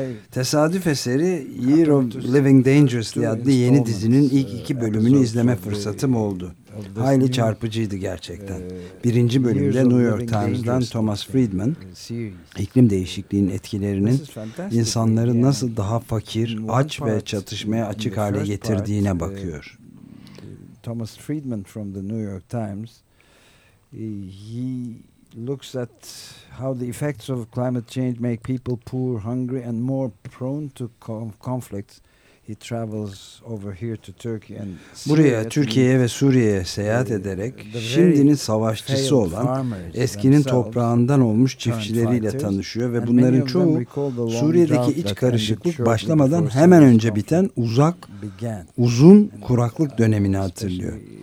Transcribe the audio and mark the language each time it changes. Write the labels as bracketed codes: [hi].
[tr] Tesadüf eseri Year of Living Dangerously adlı yeni dizinin ilk iki bölümünü izleme fırsatım oldu. Hayli çarpıcıydı gerçekten. Birinci bölümde New York Times'dan Thomas Friedman, iklim değişikliğinin etkilerinin insanları nasıl daha fakir, aç ve çatışmaya açık hale getirdiğine bakıyor. [en] Thomas Friedman from the New York Times, he looks at how the effects of climate change make people poor, hungry and more prone to conflicts. He travels over here to Turkey and [tr] buraya Türkiye'ye ve Suriye'ye seyahat ederek şimdinin savaşçısı olan eskinin toprağından olmuş çiftçileriyle tanışıyor ve bunların çoğu Suriye'deki iç karışıklık başlamadan hemen önce biten uzun kuraklık dönemini hatırlıyor.